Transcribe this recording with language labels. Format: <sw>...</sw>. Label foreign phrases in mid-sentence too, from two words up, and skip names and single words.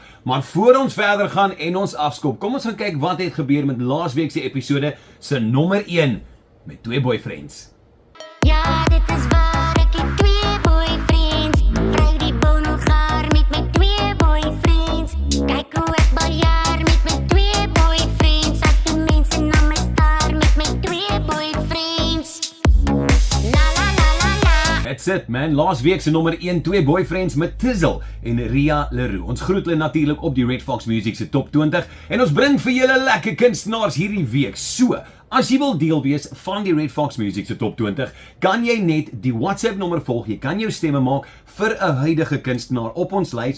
<af>Maar voor ons verder gaan en ons afskop, kom ons gaan kyk wat het gebeur met laasweek se episode se nommer 1 met twee boyfriends. Ja, dit is waar, ek het twee boyfriends. Vry die bonogaar met my twee boyfriends. Kyk hoe ek baljaar met my twee boyfriends. As die mense na my staar met my twee boyfriends. La la la la la.</af> <en>That's it man,</en> <af>laasweek se nommer 1, twee boyfriends met Tizzle en Ria Leroux. Ons groet hulle natuurlik op die Red Fox Music se Top 20 en ons bring vir julle lekker kunstenaars hierdie week. So, as jy wil deel wees van die Red Fox Music se Top 20, kan jy net die WhatsApp nommer volg. Jy kan jou stemme maak vir 'n huidige kunstenaar op ons lys.</af>